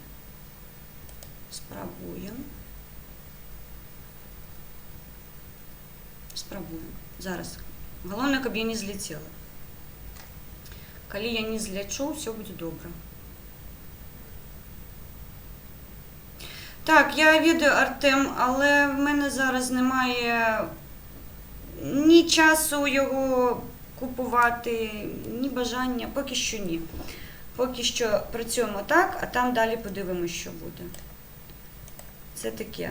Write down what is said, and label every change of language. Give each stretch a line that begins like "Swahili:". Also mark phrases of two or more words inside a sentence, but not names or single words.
Belarusian: Спрабуем. Зараз. Галоўнае, каб я не зляцела. Калі я не злячу, ўсё будзе добра. Так, я ведаю,
Ukrainian: Артем, але в мене зараз немає ні часу його купувати, ні бажання, поки що ні. Поки що працюємо так, а там далі подивимося, що буде. Це таке.